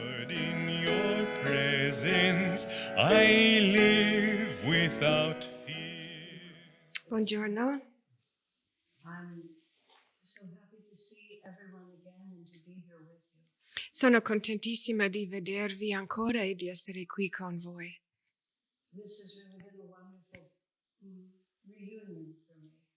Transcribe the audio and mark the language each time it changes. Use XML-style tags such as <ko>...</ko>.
<en>in your presence I live without fear.</en> <it>Buongiorno.</it> <en>I'm so happy to see everyone again and to be here with you.</en> <it>Sono contentissima di vedervi ancora e di essere qui con voi.</it> <en>This has really been a wonderful reunion for me.</en>